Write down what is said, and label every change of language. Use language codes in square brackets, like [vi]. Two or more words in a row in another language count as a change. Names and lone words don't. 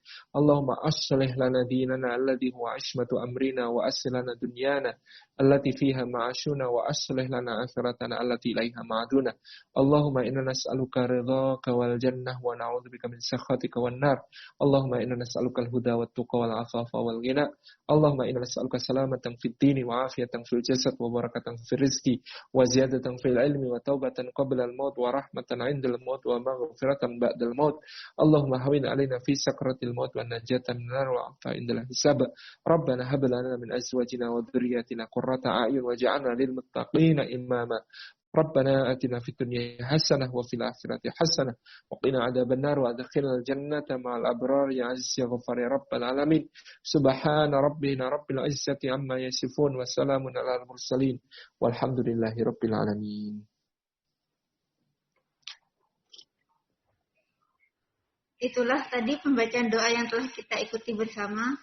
[ar] اللهم أصلح لنا ديننا الذي هو عصمة أمرنا وأصلح لنا دنيانا التي فيها معاشنا وأصلح لنا آخرتنا التي إليها معادنا. اللهم إنا نسألك رضاك والجنة ونعوذ بك من سخطك والنار. اللهم إنا نسألك الهدى والتقى والعفاف والغنى. اللهم إنا نسألك سلامة في الدين وعافية في الجسد وبركة في الرزق وزيادة في العلم وتوبة قبل الموت ورحمة عند الموت ومغفرة بعد الموت. اللهم هون علينا في سكرات الموت ونجاة من النار والعفو عند الحساب. ربنا هب لنا من أزواجنا وذرياتنا قرة أعين واجعلنا للمتقين إماما. ربنا آتنا في الدنيا حسنة وفي الآخرة حسنة وقنا عذاب النار وأدخلنا الجنة مع الأبرار يا عزيز يا غفار يا رب العالمين. سبحان ربنا رب العزة عما يصفون وسلام على المرسلين والحمد لله رب العالمين. [id] Itulah tadi pembacaan doa yang telah kita ikuti bersama.